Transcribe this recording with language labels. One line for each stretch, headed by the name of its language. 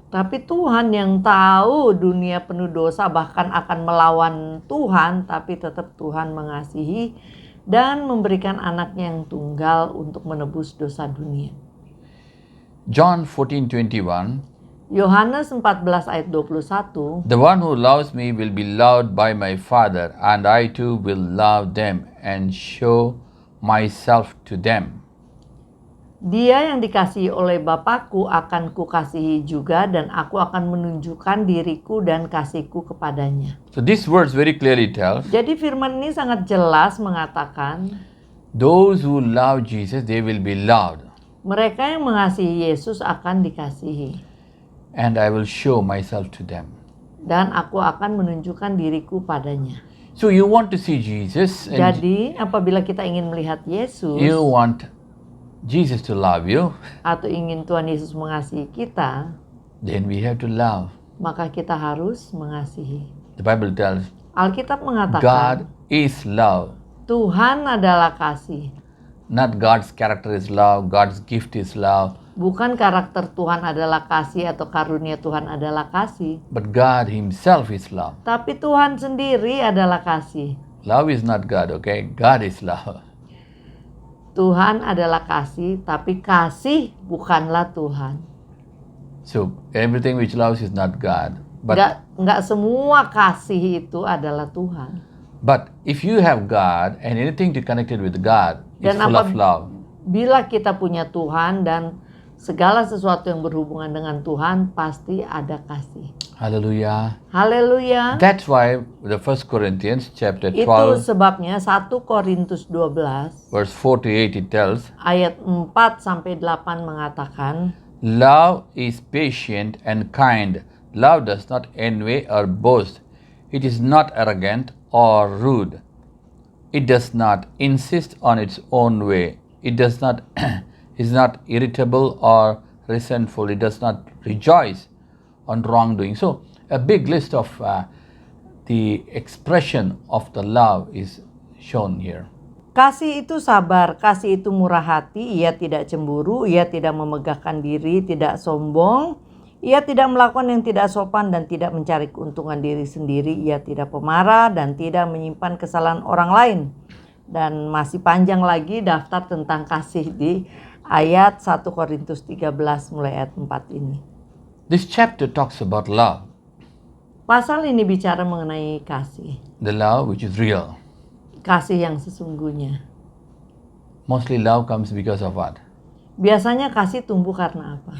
Indonesian: Tapi Tuhan yang tahu dunia penuh dosa bahkan akan melawan Tuhan, tapi tetap Tuhan mengasihi dan memberikan anaknya yang tunggal untuk menebus dosa dunia.
English: John 14:21,
Indonesian: Yohanes 14 ayat 21,
English: the one who loves me will be loved by my Father, and I too will love them and show myself to them.
Indonesian: dia yang dikasihi oleh Bapakku akan kukasihi juga, dan aku akan menunjukkan diriku dan kasihku kepadanya.
English: So this verse very clearly tells,
Indonesian: Jadi firman ini sangat jelas mengatakan,
English: those who love Jesus, they will be loved,
Indonesian: mereka yang mengasihi Yesus akan dikasihi,
English: and I will show myself to them.
Indonesian: dan aku akan menunjukkan diriku padanya.
English: So you want to see Jesus, and
Indonesian: Jadi apabila kita ingin melihat Yesus
English: you want Jesus to love you,
Indonesian: atau ingin Tuhan Yesus mengasihi kita,
English: then we have to love.
Indonesian: maka kita harus mengasihi.
English: The Bible tells
Indonesian: Alkitab
English: God
Indonesian: mengatakan
English: is love.
Indonesian: Tuhan adalah kasih.
English: Not God's character is love, God's gift is love,
Indonesian: Bukan karakter Tuhan adalah kasih atau karunia Tuhan adalah kasih,
English: but God Himself is love.
Indonesian: tapi Tuhan sendiri adalah kasih.
English: Love is not God, okay? God is love.
Indonesian: Tuhan adalah kasih, tapi kasih bukanlah Tuhan.
English: So everything which loves is not God.
Indonesian: Nggak semua kasih itu adalah Tuhan.
English: But if you have God and anything to connected with God is
Indonesian: Dan
English: full of love.
Indonesian: Bila kita punya Tuhan dan segala sesuatu yang berhubungan dengan Tuhan, pasti ada kasih.
English: Hallelujah.
Indonesian: Haleluya.
English: That's why the 1 Corinthians chapter
Indonesian: Itu
English: 12
Indonesian: sebabnya 1 Korintus 12
English: verse 4 to 8 it tells,
Indonesian: ayat 4 sampai 8 mengatakan,
English: love is patient and kind. Love does not envy or boast. It is not arrogant or rude. It does not insist on its own way. It does not is not irritable or resentful. It does not rejoice on wrongdoing. So a big list of the expression of the love is shown here.
Indonesian: kasih itu sabar, kasih itu murah hati, ia tidak cemburu, ia tidak memegahkan diri, tidak sombong, ia tidak melakukan yang tidak sopan dan tidak mencari keuntungan diri sendiri, ia tidak pemarah dan tidak menyimpan kesalahan orang lain. Dan masih panjang lagi daftar tentang kasih di ayat 1 Korintus 13 mulai ayat 4 ini.
English: This chapter talks about love,
Indonesian: Pasal ini bicara mengenai kasih,
English: the love which is real.
Indonesian: kasih yang sesungguhnya.
English: Mostly love comes because of what?
Indonesian: Biasanya kasih tumbuh karena apa?